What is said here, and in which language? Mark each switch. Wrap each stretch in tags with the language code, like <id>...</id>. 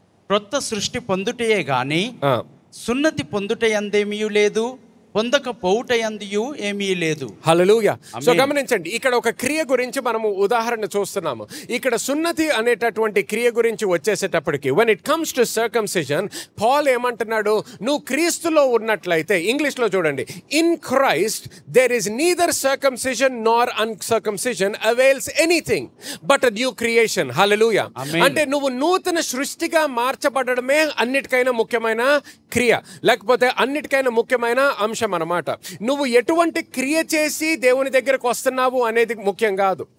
<te>క్రొత్త సృష్టి పొందుటయే గాని సున్నతి పొందుటయందేమీ లేదు, పొందకపోవుటయందియు ఏమీ లేదు. హల్లెలూయా. సో గమనించండి, ఇక్కడ ఒక క్రియ గురించి మనము ఉదాహరణ చూస్తున్నాము. ఇక్కడ సున్నతి అనేటటువంటి క్రియ గురించి వచ్చేసేటప్పటికి,</te> <en>when it comes to circumcision,</en> <te>Paul ఏమంటున్నాడు, నువ్వు క్రీస్తులో ఉన్నట్లయితే, ఇంగ్లీష్లో చూడండి,</te> <en>In Christ there is neither circumcision nor uncircumcision avails anything but a new creation.</en> <te>హల్లెలూయా. అంటే నువ్వు నూతన సృష్టిగా మార్చబడడమే అన్నిటికైనా ముఖ్యమైన క్రియ, లేకపోతే అన్నిటికైనా ముఖ్యమైన అంశం అన్నమాట. నువ్వు ఎటువంటి క్రియ చేసి దేవుని దగ్గరకు వస్తున్నావు అనేది ముఖ్యం కాదు.</te>